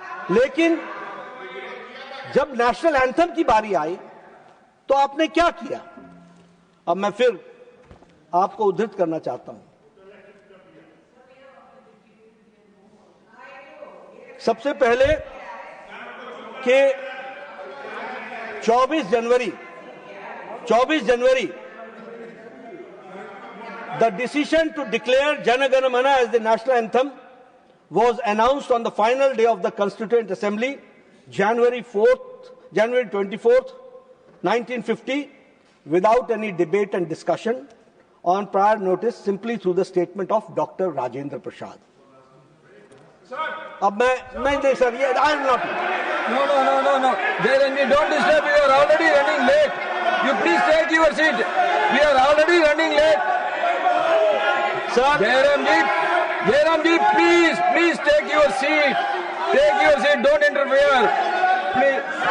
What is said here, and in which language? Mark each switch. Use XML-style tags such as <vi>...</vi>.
<hi>लेकिन जब national anthem की बारी आई तो आपने क्या किया? अब मैं फिर आपको उद्धृत करना चाहता हूं। सबसे पहले कि 24 जनवरी</hi> <en>the decision to declare Jana Gana Mana as the national anthem was announced on the final day of the Constituent Assembly, January 24th, 1950, without any debate and discussion, on prior notice, simply through the statement of Dr. Rajendra Prasad.</en> <hi>अब मैं नहीं दे sir, ये</hi> <en>I am not. No. Jairanji, don't disturb. We are already running late. You please take your seat. We are already running late. Sir, Jairamji, please take your seat. Take your seat. Don't interfere. Please.</en>